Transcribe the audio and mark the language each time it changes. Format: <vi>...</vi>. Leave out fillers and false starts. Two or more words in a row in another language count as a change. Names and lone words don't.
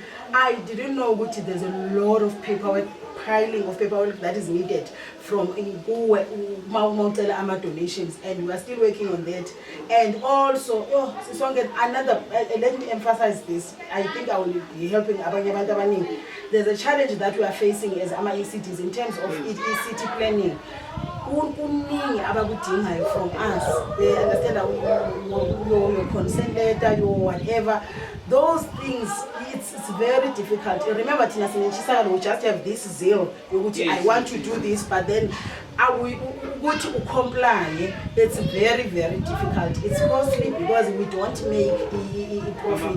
<en>I didn't know there's a lot of paperwork, piling of paperwork that is needed from donations, and we are still working on that. And also, another, let me emphasize this. I think I will be helping</en> <zu>abanye abantu abaningi.</zu> <en>There's a challenge that we are facing as ECTs in terms of ECT planning.</en> <zu>Kuningi abakudingayo</zu> <en>from us. They understand your consent letter, your whatever. Those things, it's very difficult. Remember, Tina Sinechisaka, we just have this zeal. I want to do this, but then I will comply. It's very, very difficult. It's costly because we don't make profit.</en>